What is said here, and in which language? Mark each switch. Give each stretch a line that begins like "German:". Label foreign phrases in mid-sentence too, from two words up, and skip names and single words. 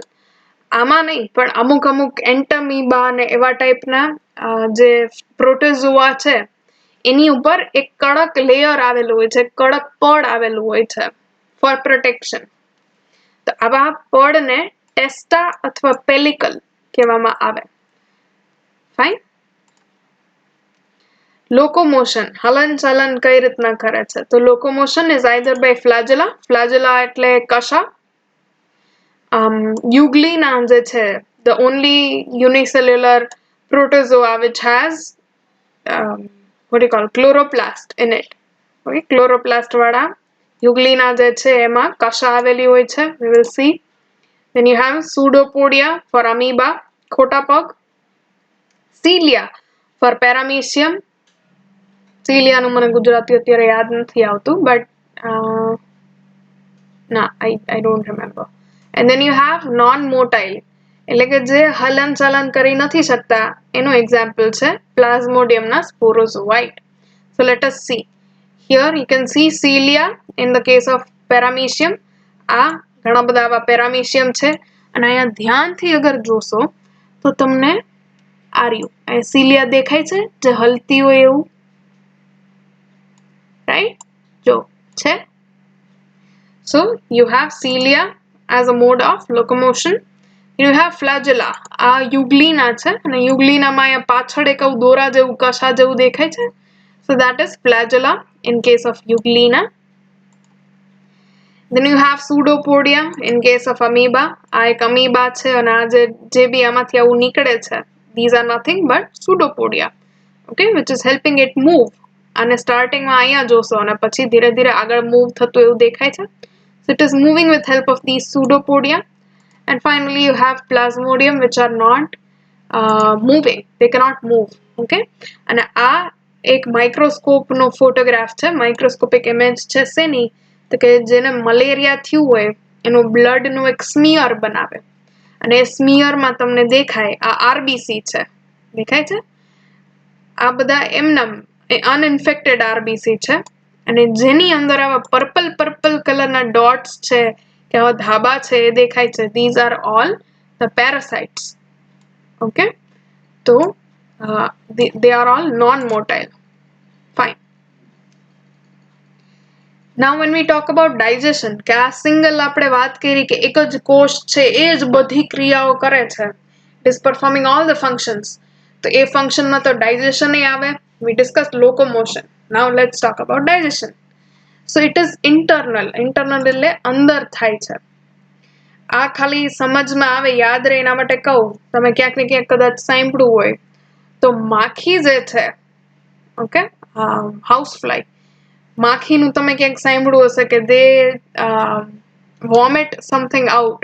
Gujarati: આમાં નહીં, પણ અમુક એન્ટમીબા ને એવા ટાઈપના જે પ્રોટોઝોઆ છે એની ઉપર એક કડક લેયર આવેલું હોય છે, કડક પડ આવેલું હોય છે
English: for protection.
Gujarati: તો આવા પડને ટેસ્ટા અથવા પેલિકલ કહેવામાં આવે. ફાઇન. લોકોમોશન, હલન ચલન કઈ રીતના કરે છે?
English: તો locomotion is either by flagella
Gujarati: એટલે કશા. Euglena જે છે,
English: the only unicellular protozoa which has what do you call chloroplast in it.
Gujarati: Okay, chloroplast વાળા Euglena જે છે એમાં કશા આવેલી હોય છે.
English: We will see. Then you have pseudopodia for amoeba,
Gujarati: ખોટા પગ.
English: Cilia for paramecium.
Gujarati: Cilia નું મને ગુજરાતી અત્યારે યાદ નથી આવતું,
English: but I don't remember. And then you have non-motile,
Gujarati: એટલે કે જે હલન ચલન કરી નથી શકતા, એનું એક્ઝામ્પલ છે પ્લાઝ્મોડિયમના સ્પોરોઝોઆઇટ.
English: So let us see. Here you can see cilia in the case of paramecium.
Gujarati: આ ઘણા બધા આવા paramecium છે, અને અહીંયા ધ્યાનથી અગર જોશો તો તમને આ રહ્યું cilia દેખાય છે જે હલતી હોય એવું, રાઈટ? જો છે.
English: So you have cilia as a mode of locomotion. You have flagella.
Gujarati: આ Euglena છે, અને Euglena માં અહીંયા પાછળ એક દોરા જેવું કશા જેવું દેખાય છે.
English: So that is flagella in case of Euglena. Then you have pseudopodia in case of amoeba.
Gujarati: આ એક amoeba છે, અને આ જે બી આમાંથી આવું નીકળે છે,
English: these are nothing but pseudopodia. Okay, which is helping it move.
Gujarati: અને સ્ટાર્ટિંગ માં અહીંયા જોશો અને પછી ધીરે ધીરે આગળ મૂવ થતું એવું દેખાય છે.
English: So it is moving with help of these pseudopodia. And finally you have plasmodium which are not moving. They cannot move.
Gujarati: Okay, અને આ એક માઇક્રોસ્કોપ નો ફોટોગ્રાફ છે,
English: microscopic image
Gujarati: છે શેની? તો કે જેને મલેરિયા થયું હોય એનું બ્લડ નું એક સ્મિયર બનાવે, અને એ સ્મિયર માં તમને દેખાય આ આરબીસી છે, દેખાય છે? આ બધા એમના
English: uninfected RBC
Gujarati: છે, અને જેની અંદર આવા
English: purple colorના
Gujarati: ડોટ્સ છે કે આવા ધાબા છે એ દેખાય છે.
English: These are all the parasites. Okay, so they are all non-motile. Fine. Now when we talk about digestion,
Gujarati: કે આ સિંગલ આપણે વાત કરી કે એક જ કોષ છે એ જ બધી ક્રિયાઓ કરે છે,
English: it is performing all the functions.
Gujarati: તો એ ફંક્શનમાં તો ડાયજેશન એ આવે.
English: We discussed locomotion. Now let's talk about digestion. So it is internal
Gujarati: એટલે અંદર થાય છે. આ ખાલી સમજમાં આવે, યાદ રહે એના માટે કહું, તમે ક્યાંક ને ક્યાંક કદાચ સાંભળ્યું હોય તો માખી જે છે, ઓકે,
English: house fly,
Gujarati: માખીનું તમે ક્યાંક સાંભળ્યું હશે કે
English: they vomit something out.